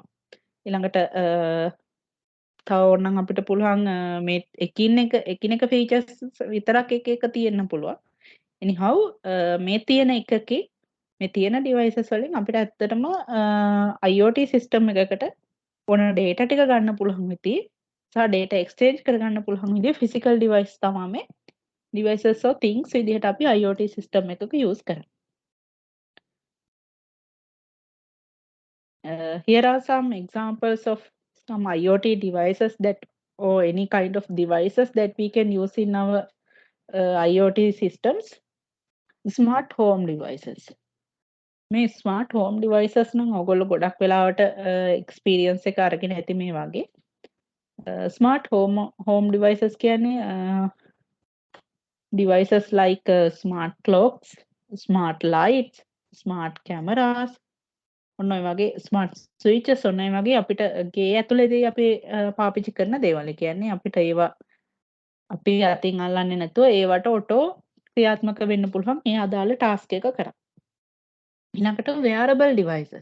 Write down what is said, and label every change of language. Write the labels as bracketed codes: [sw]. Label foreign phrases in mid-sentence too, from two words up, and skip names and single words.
[si] ඊළඟට තව ඕනනම් අපිට පුළුවන් මේ එකිනෙක features විතරක් එක තියෙන්න පුළුවන්. anyhow මේ තියෙන එකකේ මේ තියෙන devices වලින් අපිට ඇත්තටම [en] IoT system [si] එකකට ඕන data ටික ගන්න පුළුවන් විදිහේ සහ [en] data exchange [si] කරගන්න පුළුවන් විදිහේ [en] physical device [si] තමයි මේ [en] devices or things [si] විදිහට අපි [en] IoT system [si] එකක use කරන්නේ. [en] Here are some examples of some IoT devices that or any kind of devices that we can use in our IoT systems. Smart home devices. [si] මේ [en] smart home devices [si] නම් ඔයගොල්ලෝ ගොඩක් වෙලාවට එක්ස්පීරියන්ස් එක අරගෙන ඇති මේ වගේ. [en] smart home devices කියන්නේ devices like smart clocks, smart lights, smart cameras, [si] ඔන්න ඔය වගේ [en] smart switches [si] ඔන්න ඔය වගේ අපිට ගේ ඇතුළේදී අපි පාවිච්චි කරන දේවල්. ඒ කියන්නේ අපිට ඒවා අපි අතින් අල්ලන්නේ නැතුව ඒවට ඔටෝ ක්‍රියාත්මක වෙන්න පුළුවන් මේ අදාළ ටාස්ක් එක කරා. ඊළඟට [en] wearable devices.